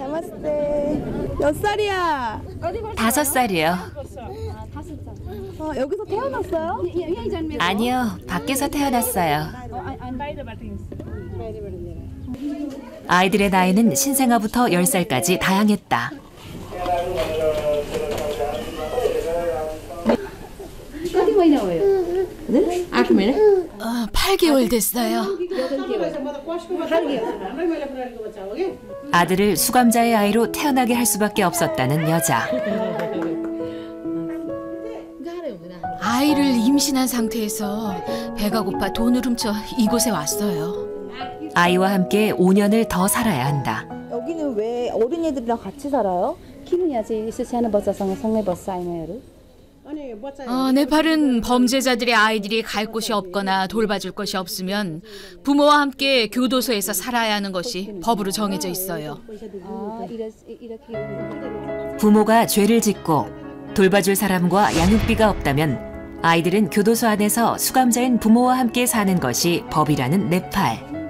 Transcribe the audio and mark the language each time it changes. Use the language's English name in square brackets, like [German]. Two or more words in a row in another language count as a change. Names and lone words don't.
[Korean] 몇 살이야? 5살이요. 여기서 태어났어요? 아니요, 밖에서 태어났어요. 아이들의 나이는 신생아부터 10살까지 다양했다. [Nepali] कति महिना भयो? 네? 8 महिना? [Korean] 8개월 됐어요. 아들을 수감자의 아이로 태어나게 할 수밖에 없었다는 여자. 아이를 임신한 상태에서 배가 고파 돈을 훔쳐 이곳에 왔어요. 아이와 함께 5년을 더 살아야 한다. 여기는 왜 어린애들이랑 같이 살아요? [Nepali] किन चाहिँ यसो सानो बच्चासँग सँगै बस्छ आइमाईहरू? [Korean] 네팔은 범죄자들의 아이들이 갈 곳이 없거나 돌봐줄 것이 없으면 부모와 함께 교도소에서 살아야 하는 것이 법으로 정해져 있어요. 부모가 죄를 짓고 돌봐줄 사람과 양육비가 없다면 아이들은 교도소 안에서 수감자인 부모와 함께 사는 것이 법이라는 네팔.